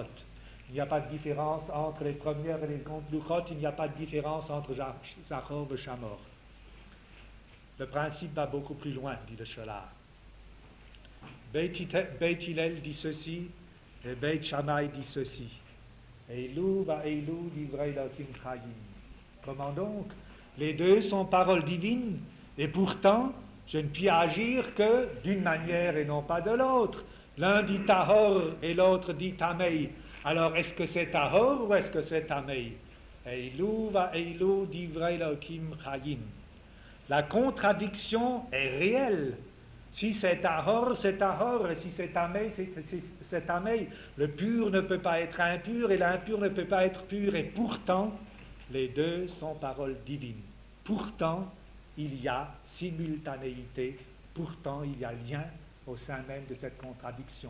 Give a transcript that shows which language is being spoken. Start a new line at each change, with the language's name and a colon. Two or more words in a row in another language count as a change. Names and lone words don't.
French: Il n'y a pas de différence entre les premières et les secondes louchot, il n'y a pas de différence entre Zachor et Shamor. Le principe va beaucoup plus loin, dit le Shelah. Beit Hillel dit ceci et Beit Shammai dit ceci.
Hebrew: אלו ואלו דברי אלהים חיים.
French: Comment donc? Les deux sont paroles divines et pourtant je ne puis agir que d'une manière et non pas de l'autre. L'un dit Tahor et l'autre dit Tamei. Alors est-ce que c'est Tahor ou est-ce que c'est Tamei?
Hebrew: אלו ואלו דברי אלהים חיים.
French: La contradiction est réelle. Si c'est Tahor, c'est Tahor, et si c'est Tamei, c'est Tamei. Le pur ne peut pas être impur, et l'impur ne peut pas être pur, et pourtant, les deux sont paroles divines. Pourtant, il y a simultanéité, pourtant, il y a lien au sein même de cette contradiction.